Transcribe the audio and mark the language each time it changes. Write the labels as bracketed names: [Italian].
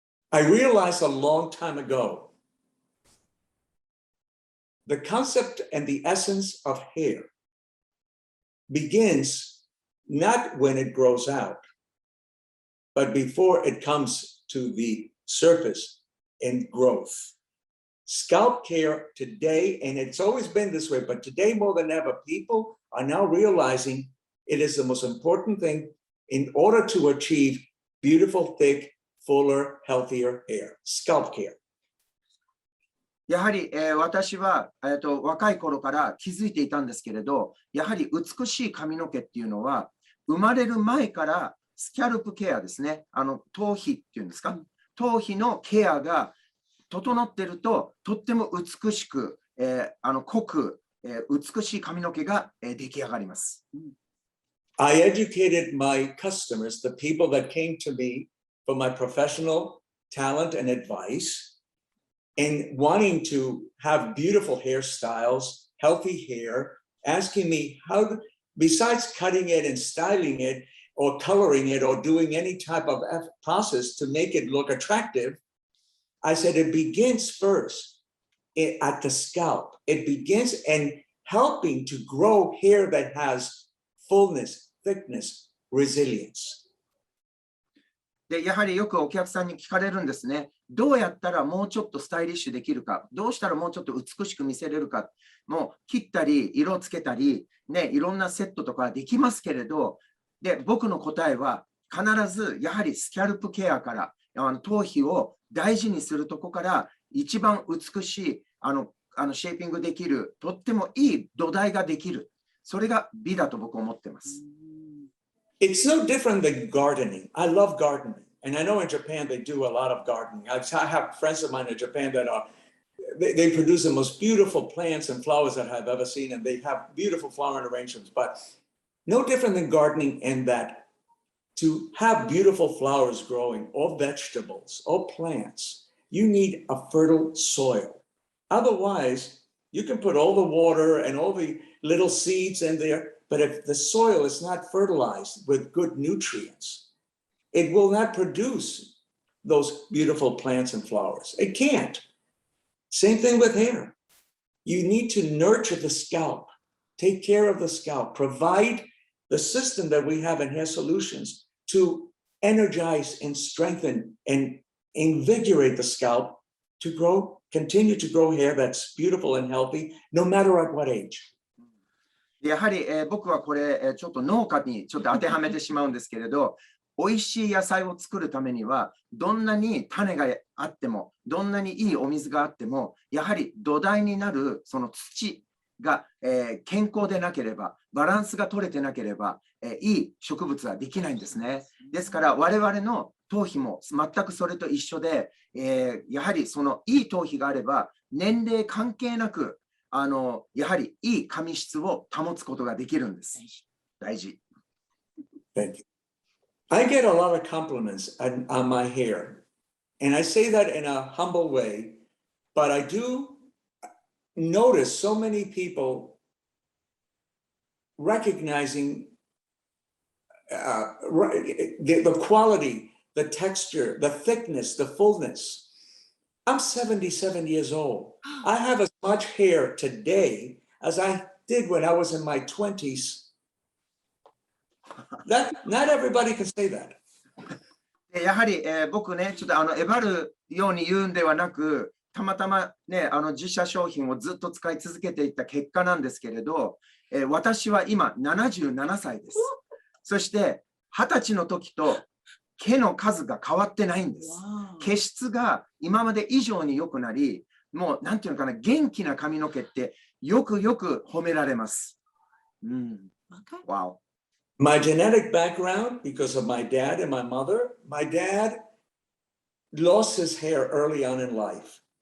[English] I realized a long time ago the concept and the essence of hair begins not when it grows out, but before it comes to the surface in growth. Scalp care today, and it's always been this way, but today more than ever, people are now realizing it is the most important thing in order to achieve beautiful, thick, fuller, healthier hair. Scalp care. [Japanese] やはり、私は、若い頃から気づいていたんですけれど、やはり美しい髪の毛っていうのは、生まれる前からスキャルプケアですね。頭皮っていうんですか。頭皮のケアが整っていると、とっても美しく、濃く、美しい髪の毛が、出来上がります。 [English] I educated my customers, the people that came to me for my professional talent and advice, and wanting to have beautiful hairstyles, healthy hair, asking me how, besides cutting it and styling it, or coloring it, or doing any type of process to make it look attractive, I said it begins first at the scalp. It begins in helping to grow hair that has fullness, thickness, resilience. [Japanese] でやはりよくお客さんに聞かれるんですね。どうやったらもうちょっとスタイリッシュできるか、どうしたらもうちょっと美しく見せれるか、もう切ったり、色をつけたり、ね、いろんなセットとかできますけれど、で僕の答えは必ずやはりスキャルプケアから、頭皮を大事にするとこから一番美しいシェーピングできる、とってもいい土台ができる。それが美だと僕は思ってます。 [English] It's no different than gardening. I love gardening. And I know in Japan they do a lot of gardening. I have friends of mine in Japan that they produce the most beautiful plants and flowers that I've ever seen, and they have beautiful flower arrangements. But no different than gardening in that to have beautiful flowers growing, or vegetables, or plants, you need a fertile soil. Otherwise, you can put all the water and all the little seeds in there, but if the soil is not fertilized with good nutrients, it will not produce those beautiful plants and flowers. It can't. Same thing with hair. You need to nurture the scalp, take care of the scalp, provide the system that we have in Hair Solutions to energize and strengthen and invigorate the scalp to grow, continue to grow hair that's beautiful and healthy, no matter at what age. [Japanese] やはり、僕はこれ、ちょっと農家にちょっと当てはめてしまうんですけれど、美味しい野菜を作るためには、どんなに種があっても、どんなにいいお水があっても、やはり土台になるその土が、健康でなければ、バランスが取れてなければ、いい植物はできないんですね。ですから、我々の頭皮も全くそれと一緒で、やはりそのいい頭皮があれば、年齢関係なく、やはりいい髪質を保つことができるんです。大事。 [English] Thank you. I get a lot of compliments on my hair, and I say that in a humble way, but I do notice so many people recognizing the quality, the texture, the thickness, the fullness. I'm 77 years old. I have as much hair today as I did when I was in my 20s. Not everybody can say that. [Japanese] やはり、僕ね、ちょっとえばるように言うんではなく、たまたまね、自社商品をずっと使い続けていった結果なんですけれど、私は今77歳です。そして20歳の時と毛の数が変わってないんです。毛質が今まで以上に良くなり、もうなんていうのかな、元気な髪の毛ってよくよく褒められます。 [English] Wow. My genetic background, because of my dad and my mother, my dad lost his hair early on in life.